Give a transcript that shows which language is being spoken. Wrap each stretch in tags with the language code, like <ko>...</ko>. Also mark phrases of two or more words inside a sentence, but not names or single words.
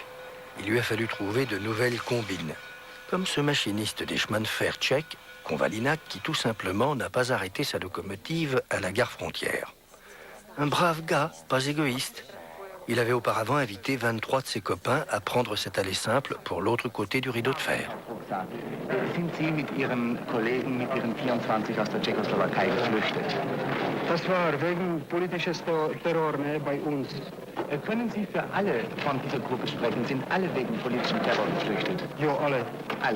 <fr>Il lui a fallu trouver de nouvelles combines, comme ce machiniste des chemins de fer tchèque, Konvalinac, qui tout simplement n'a pas arrêté sa locomotive à la gare frontière. Un brave gars, pas égoïste. Il avait auparavant invité 23 de ses copains à prendre cet aller simple pour l'autre côté du rideau de fer.</fr> <de>Sind Sie mit Ihren Kollegen, mit Ihren 24 aus der Tschechoslowakei geflüchtet? Das war wegen politisches Terror bei uns. Können Sie für alle von dieser Gruppe sprechen? Sind alle wegen politischem Terror geflüchtet? Ja, alle. Alle?</de>